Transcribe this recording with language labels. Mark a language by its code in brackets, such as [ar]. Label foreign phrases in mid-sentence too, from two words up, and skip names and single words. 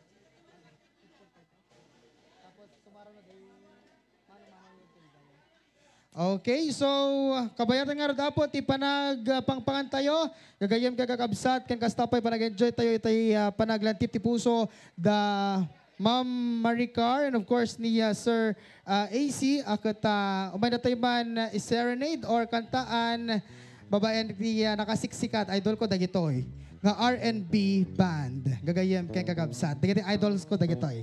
[ilo] Okay, so kabayatan nga dapat ipanag pangpangan tayo. Gagayam kagakabsat kan kastapay panag-enjoy tayo itay panaglantip ti puso da Ma'am Maricar [en] and of course [ilo] ni Sir AC akat umay na tayo man serenade or kantaan babayan ti nakasiksikat idol ko dagitoy nga [en] R&B band. [ilo] Gagayam kay kagabsat. Dagiti idols ko dagitoy.